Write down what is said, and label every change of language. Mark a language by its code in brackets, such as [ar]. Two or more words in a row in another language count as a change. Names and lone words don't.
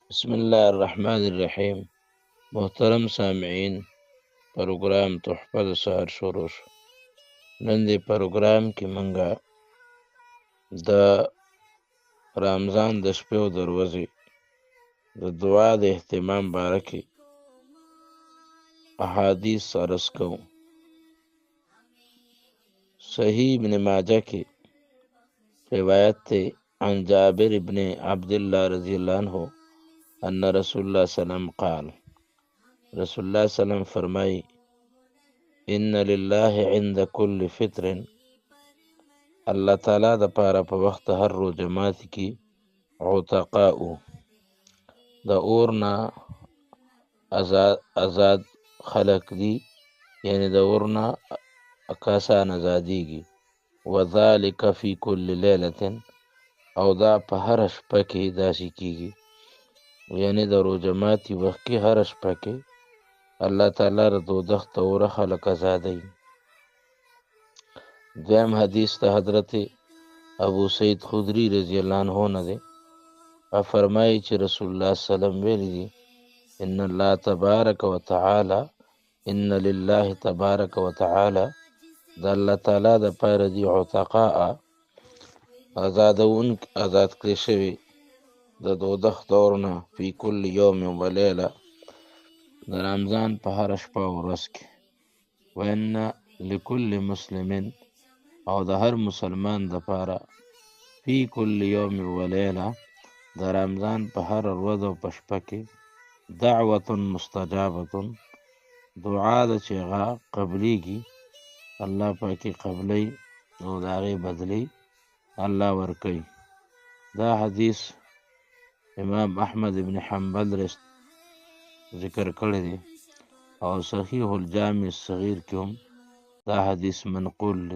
[ar] بسم اللہ الرحمن الرحیم۔ [ps] محترم سامعین، پروگرام تحفہ د سحر شروع شو۔ نن دې پروگرام کې منګه د رمضان د شپې او د ورځې د دعا د اهتمام باره کې احادیث عرض کوو۔ صحیح ابن ماجہ کې روایت تے [ar] عن جابر ابن عبداللہ رضی اللہ عنہ ان رسول اللہ صلی اللہ علیہ وسلم قال، [ps] رسول اللہ [ar] صلی اللہ علیہ وسلم [ps] فرمائی، [ar] ان للہ عند کل فطر، [ps] اللہ تعالیٰ د پاره په وخت هر روزه ماتي کې عتقاء د اورنا آزاد خلق دی، یعنی د اورنا کسان ازادیږي، [ar] وذالک فی کل لیلة، [ps] او دا په هر شپه کې داسې کیږي، یعنی د روزه ماتي وخت کې هر شپه کې الله تعالی د دوزخ ته اوره خلق ازادوي۔ دویم حدیث ته حضرت ابو سعید خدری [ar] رضی اللہ عنہ [ps] نه دی، فرمایي چې رسول الله [ar] صلی الله علیه وسلم [ps] ویلي دي، [ar] ان الله تبارک وتعالى، ان لله تبارک وتعالى، [ps] د الله تعالی د پاره دی عتقاء آزاد کړی شوي د دوزخ دورنا [ar] فی کل یوم و لیله، [ps] د رمضان په هر شپه او ورځ کې، [ar] وان لکل مسلم، [ps] او د هر مسلمان د پاره [ar] فی کل یوم و لیله، [ps] د رمضان په هر ورځ او په شپه کې [ar] دعوة مستجابة، [ps] دعا ده چې هغه قبلیږي، الله پاکي قبلی او د هغې بدلی الله ورکوي۔ دا حدیث امام احمد ابن حنبل ذکر کړی دی، او صحیح الجامع الصغیر کې هم دا حدیث منقول دی۔